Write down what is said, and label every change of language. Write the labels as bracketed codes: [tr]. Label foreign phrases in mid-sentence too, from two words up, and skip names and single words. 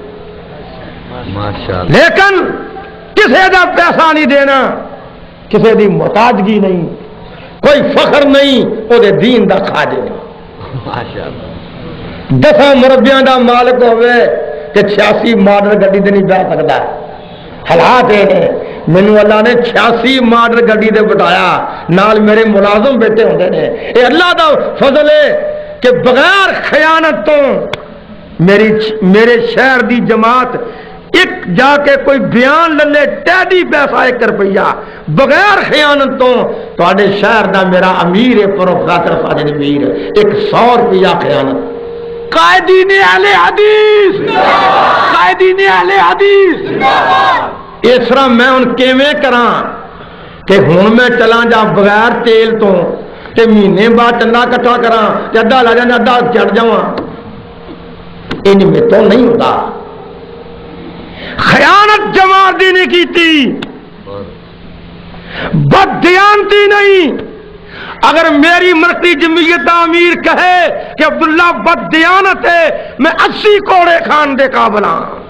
[pa] لیکن کسے دا پیسہ نہیں دینا کسے دی محتاجگی نہیں کوئی فخر نہیں او دے دین دا خادم نہیں 10 مربیاں دا مالک ہوئے کہ 86 ماڈل گڈی تے نہیں بیٹھ سکتا حالات یہ نے مینوں اللہ نے 86 ماڈل گڈی تے بٹھایا نال میرے ملازم بیٹھے ہوندے نے اے اللہ دا فضل ہے کہ بغیر خیانت تو میرے شہر دی جماعت ایک جا کے کوئی بیان لے ٹیڈی پیسہ 1 روپیہ بغیر خیانت تو تواڈے شہر دا میرا امیر ہے پروفیسر ساجد میر 100 روپیہ خیانت [ur] قائدین اہل حدیث قائدین اہل حدیث [pa] اس طرح میں ان کیویں کراں کہ ہن میں چلاں جا بغیر تیل تو تے مہینے بعد چندہ کٹھا کراں تے ادھا لا جانا ادھا چڑھ جاواں ان میں تو نہیں ہوتا خیانت جماعت دی نہیں کیتی بددیانتی نہیں اگر میری مرکزی جمعیت امیر کہے کہ عبداللہ بددیانت ہے میں 80 کوڑے خان دے قابل ہاں